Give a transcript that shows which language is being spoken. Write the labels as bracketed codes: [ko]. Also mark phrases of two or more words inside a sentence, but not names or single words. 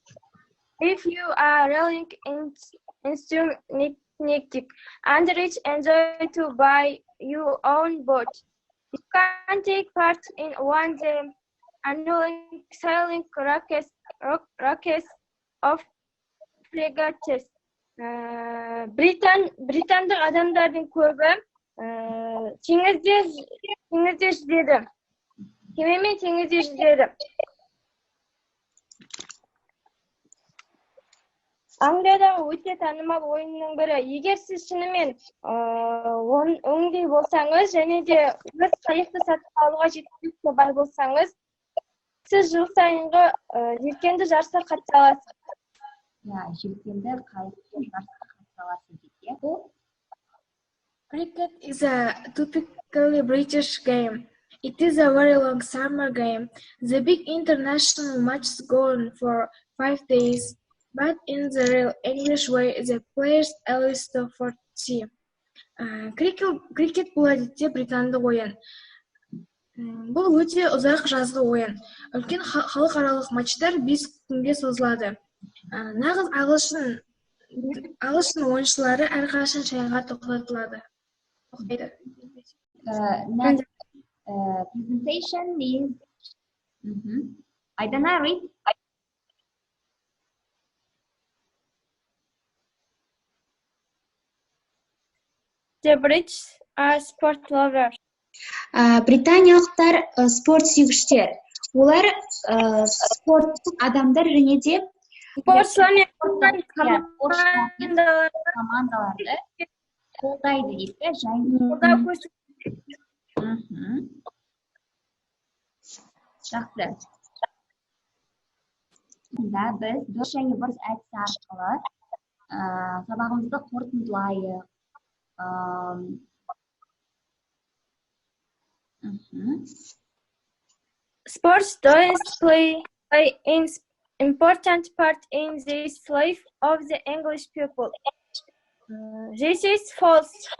[en] If you are railing enthusiastic and rich, enjoy to buy your own boat. You can take part in one of the annual sailing races of regattas. [kk] Британдық адамдардың көбі теңізде жүзеді. Кемемен теңізде жүзеді. Англиядағы өте танымал ойынның бірі. Егер сіз шынымен өңдей болсаңыз, және де өз қайықты сатып алуға жеткілікті бай болсаңыз, сіз жыл сайынғы желкенді жарысқа қатыса аласыз. Желкенді қайықты жарысқа қатыса аласыз дейді. [en] Cricket is a typically British game. It is a very long summer game. The big international matches go on for 5 days. But in the real English way, the players always stop for tea. [kk] Крикет бұл әдетте британдық ойын. Бұл өте ұзақ жазғы ойын. Үлкен халықаралық матчтар 5 күнге созылады. Нағыз ағылшын ойыншылары әрқашан шайға тоқтатылады. [en] Next presentation is Айдана, read. The British are sport lovers. [kk] Британиялықтар спорт сүйгіштер. Олар спорттық адамдар және де Командаларды қолдайды дейді, және. қолдау көрсетеді. Жақсы. Сонда біз дұрыс және бұрыс әдісі арқылы сабағымызды қорытындылайық. [en] Sports does play an important part in this life of the English people. This is false.